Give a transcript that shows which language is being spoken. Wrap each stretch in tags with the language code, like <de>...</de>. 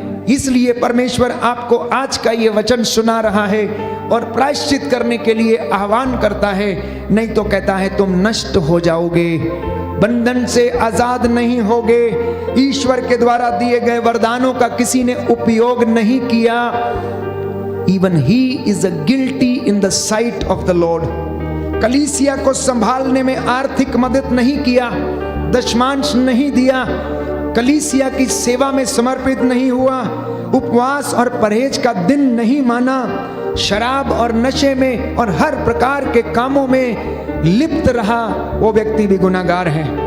<hi>इसलिए परमेश्वर आपको आज का ये वचन सुना रहा है और प्रायश्चित करने के लिए आह्वान करता है। नहीं तो कहता है तुम नष्ट हो जाओगे, बंधन से आजाद नहीं होगे, ईश्वर के द्वारा दिए गए वरदानों का किसी ने उपयोग नहीं किया।</hi> <en>Even he is a guilty in the sight of the Lord.</en> <hi>कलीसिया को संभालने में आर्थिक मदद नहीं किया, दशमांश नहीं दिया, कलीसिया की सेवा में समर्पित नहीं हुआ, उपवास और परहेज का दिन नहीं माना, शराब और नशे में और हर प्रकार के कामों में लिप्त रहा, वो व्यक्ति भी गुनाहगार है।</hi>